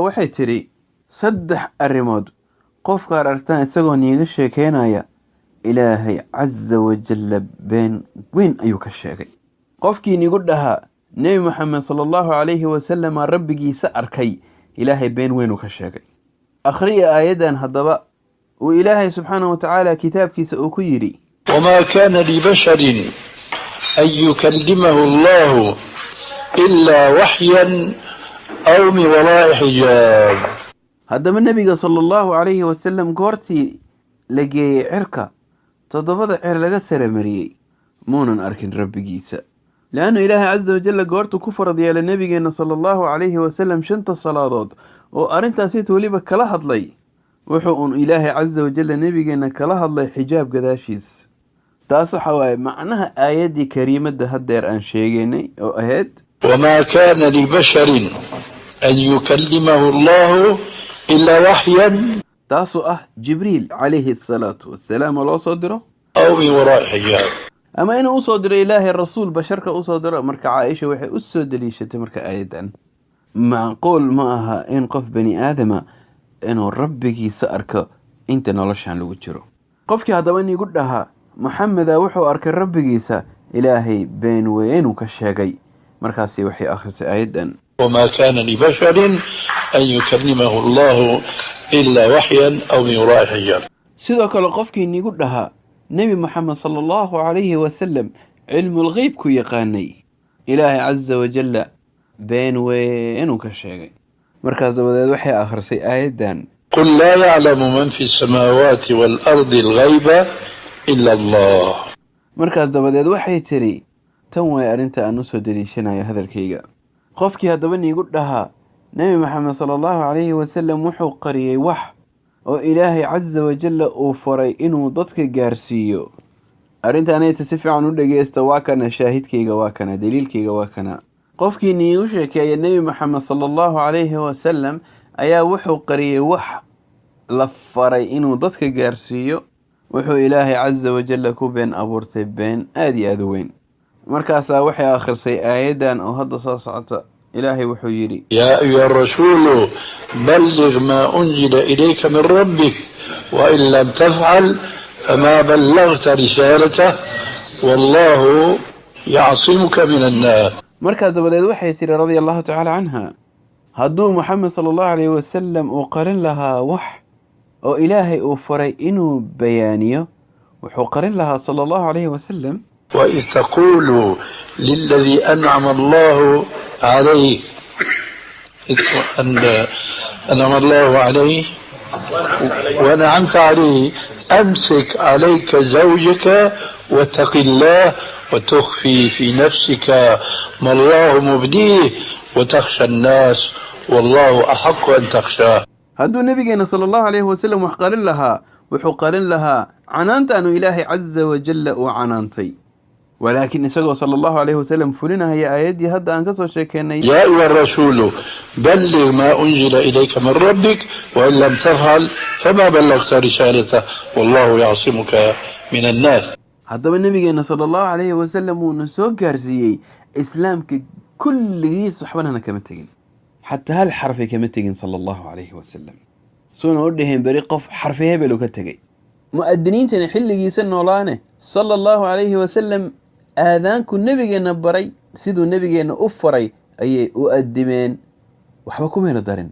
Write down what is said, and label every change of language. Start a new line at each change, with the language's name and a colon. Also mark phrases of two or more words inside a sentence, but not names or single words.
Somali: waxay tidhi 3 arrimood qofka aragtaan isagoo niiga sheekeynaya ilaahay
Arabic: عز وجل
Somali: been weyn ayuu ka sheegay. qofkii nigu dhahaa nebi moxamed
Arabic: صلى الله عليه وسلم
Somali: rabbigiisa arkay, ilaahay been weyn uu ka sheegay. akhriya aayaddan haddaba uu ilaahay
Arabic: سبحانه وتعالى
Somali: kitaabkiisa uu ku yidhi
Arabic: وما كان لبشر أن يكلمه الله إلا وحيا أو من وراء حجاب.
Somali: haddaba nebiga
Arabic: صلى الله عليه وسلم
Somali: goortii la geeyey cirka 7 cer laga saramariyey muunan arkin rabbigiisa. leannu ilaahay
Arabic: عز وجل
Somali: goortuu ku farad yeelay nebigeena
Arabic: صلى الله عليه وسلم
Somali: 5 salaadood oo arrintaasita weliba kala hadlay, wuxuu uun ilaahay
Arabic: عز وجل
Somali: nebigeena kala hadlay xijaab gadaashiis. taas waxa waaye macnaha aayaddii kariimadda haddeer aan sheegaynay oo ahayd
Arabic: وما كان لبشر أن يكلمه الله إلا وحيا
Somali: taasoo ah jibriil
Arabic: عليه الصلاة والسلام
Somali: oo loo soo diro
Arabic: أو من وراء حجاب.
Somali: ama inuu usoo diro ilaahay rasuul basharka usoo diro. marka caaisha waxay u soo daliishatay marka aayaddan macquul ma aha in qof bani aadama inuu rabbigiisa arko inta noloshan lagu jiro. qofkii haddaba nigu dhahaa maxameda wuxuu arkay rabbigiisa, ilaahay been weynuu ka sheegay. markaasi waxay akhrisay aayaddan
Arabic: وما كان لبشر أن يكلمه الله إلا وحيا أو من وراء حجاب.
Somali: sidoo kale qofkii nigu dhahaa nebi moxamed
Arabic: صلى الله عليه وسلم
Somali: cilmulgeyb ku yaqaanay ilaahay
Arabic: عز وجل
Somali: been weynuu ka sheegay. markaas dabadeed waxay akhrisay aayaddan
Arabic: قل لا يعلم من في السماوات والأرض الغيب إلا الله.
Somali: markaas dabadeed waxay tiri tan way arrinta aan u soo daliishanayo hadalkayga. qofkii haddaba niigu dhahaa nebi moxamed
Arabic: صلى الله عليه وسلم
Somali: wuxuu qariyey wax oo ilaahay
Arabic: عز وجل
Somali: uu faray inuu dadka gaarsiiyo, arrintaanayta si fiican u dhegeysta. waa kana shaahidkayga, waa kana daliilkayga, waa kana qofkii niigu sheekeeya nebi moxamed
Arabic: صلى الله عليه وسلم
Somali: ayaa wuxuu qariyey wax la faray inuu dadka gaarsiiyo, wuxuu ilaahay
Arabic: عز وجل
Somali: ku been abuurtay been aad iyo aad u weyn. markaasaa waxay akhrisay aayaddan oo hadda soo socota. ilaahay wuxuu yidhi
Arabic: يا أيها الرسول بلغ ما أنزل إليك من ربك وإن لم تفعل فما بلغت رسالته والله يعصمك من الناس.
Somali: markaas dabadeed waxay tiri
Arabic: رضي الله تعالى عنها,
Somali: hadduu moxamed
Arabic: صلى الله عليه وسلم
Somali: uu qarin lahaa wax oo ilaahay uu faray inuu bayaaniyo, wuxuu qarin lahaa
Arabic: صلى الله عليه وسلم وإذ تقول للذي أنعم الله عليه أنعم الله عليه ونعمت عليه أمسك عليك زوجك واتق الله وتخفي في نفسك ما الله مبديه وتخشى الناس والله أحق أن تخشاه.
Somali: hadduu nabigeena
Arabic: صلى الله عليه وسلم
Somali: wax qarin lahaa, wuxuu qarin lahaa canaantaanu ilaahay
Arabic: عز وجل
Somali: uu canaantay. walaakiin isagoo
Arabic: صلى الله عليه وسلم
Somali: fulinahaya aayaddii hadda aan ka soo sheekeennay
Arabic: يا أيها الرسول بلغ ما أنزل إليك من ربك وإن لم تفعل فما بلغت رسالته والله يعصمك من الناس.
Somali: haddaba nabigeena
Arabic: صلى الله عليه وسلم
Somali: wuuna soo gaarsiiyey islaamka kulligiis waxbanana kama tegin, xataa hal xarfi kama tegin
Arabic: صلى الله عليه وسلم.
Somali: suuna u dhaheen beri qof xarfi hebel u ka tegay. mu'adiniintana xilligiisa noolaane
Arabic: صلى الله عليه وسلم
Somali: aadaanku nebigeenna baray siduu nebigeenna u faray ayay u addimeen, waxba kumayna darin.